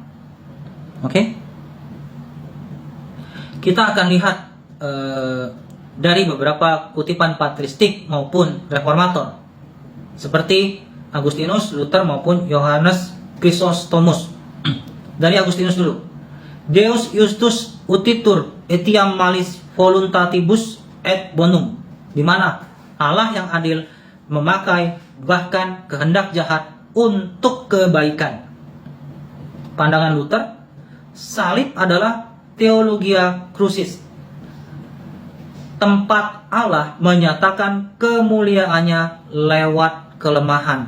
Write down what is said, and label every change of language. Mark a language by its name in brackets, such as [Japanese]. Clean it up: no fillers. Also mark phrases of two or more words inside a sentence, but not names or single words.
[Indonesian] Oke? Kita akan lihat dari beberapa kutipan patristik maupun reformator, seperti Agustinus, Luther maupun Yohanes Chrysostomus. Dari Agustinus dulu. [Latin] Deus justus utitur etiam malis voluntatibus et bonum, [Indonesian] di mana Allah yang adil memakai bahkan kehendak jahat untuk kebaikan. Pandangan Luther, salib adalah [Latin] theologia crucis, [Indonesian] tempat Allah menyatakan kemuliaannya lewat kelemahan.